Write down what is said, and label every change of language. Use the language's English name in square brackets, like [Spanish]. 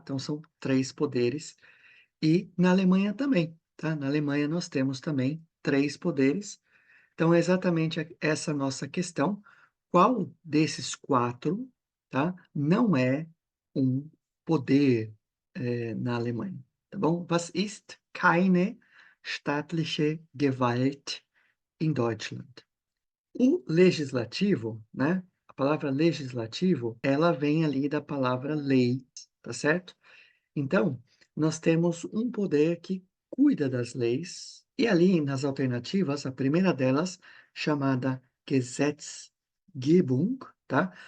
[Portuguese] Então são 3 poderes e na Alemanha também, tá? Na Alemanha nós temos também 3 poderes. Então é exatamente essa nossa questão, qual desses 4, tá, não é um poder, na Alemanha, tá bom? [German] Was ist keine staatliche Gewalt in Deutschland? [Portuguese] O legislativo, né, a palavra legislativo, ela vem ali da palavra lei, tá certo? Então, nós temos um poder que cuida das leis, e ali nas alternativas, a primeira delas, chamada Gesetzgebung, tá?